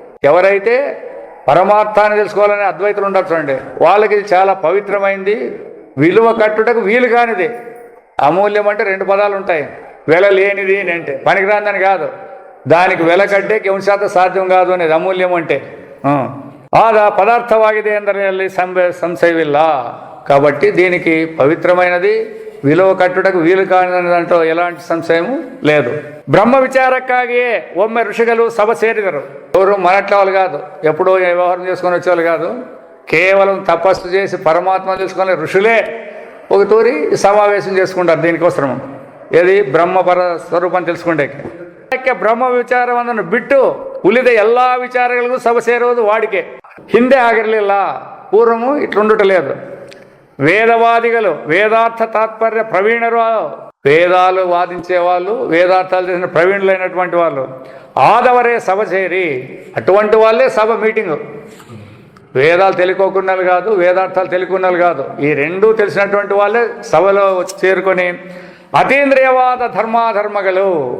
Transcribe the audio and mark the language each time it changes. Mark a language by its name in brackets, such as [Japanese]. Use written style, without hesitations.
[Telugu] ఎవరైతే పరమార్థాన్ని తెలుసుకోవాలని అద్వైతులు ఉండొచ్చు అండి, వాళ్ళకి ఇది చాలా పవిత్రమైంది, విలువ కట్టుటకు వీలు కానిది. అమూల్యం అంటే 2 పదాలు ఉంటాయి. వెల లేనిది అని అంటే పనికిరాందని కాదు, దానికి వెల కట్టే కెంశాత సాధ్యం కాదు అనేది అమూల్యం అంటే. [Kannada] ಆದ ಪದಾರ್ಥವಾಗಿದೆ ಎಂದರಲ್ಲಿ ಸಂಶಯವಿಲ್ಲ. [Telugu] కాబట్టి దీనికి పవిత్రమైనది, విలువ కట్టుటకు వీలు కాని దాంట్లో ఎలాంటి సంశయము లేదు. బ్రహ్మ విచారక్కాగియే [Kannada] ಒಮ್ಮೆ ಋಷಿಗಳು [Telugu] సభ ಸೇರಿದರು. ఎవరు మనట్ల వాళ్ళు కాదు, ఎప్పుడో వ్యవహారం చేసుకొని వచ్చేవాళ్ళు కాదు, కేవలం తపస్సు చేసి పరమాత్మ తెలుసుకునే ఋషులే ఒక తూరి సమావేశం చేసుకుంటారు దీనికోసం. [Kannada] ఏది ಬ್ರಹ್ಮಪರ ಸ್ವರೂಪ తెలుసుకుంటే ಬ್ರಹ್ಮ ವಿಚಾರವನ್ನು ಬಿಟ್ಟು ಉಳಿದ ಎಲ್ಲ ವಿಚಾರಗಳಿಗೂ ಸಭೆ ಸೇರುವುದು ವಾಡಿಕೆ. ಹಿಂದೆ ಆಗಿರಲಿಲ್ಲ, [Telugu] పూర్వము ఇట్లుండటలేదు. వేదవాదిಗಳು వేదార్థ తాత్పర్య ప్రవీణరు, వేదాలు వాదించే వాళ్ళు, వేదార్థాలు చేసిన ప్రవీణులైనటువంటి వాళ్ళు ఆదవరే సభ చేరి, అటువంటి వాళ్ళే సభ మీటింగు. వేదాలు తెలుకోకున్నలు కాదు, వేదార్థాలు తెలుకున్నలు కాదు, ఈ 2 తెలిసినటువంటి వాళ్ళే సభలో చేరుకొని అతీంద్రియవాద ధర్మాధర్మಗಳು.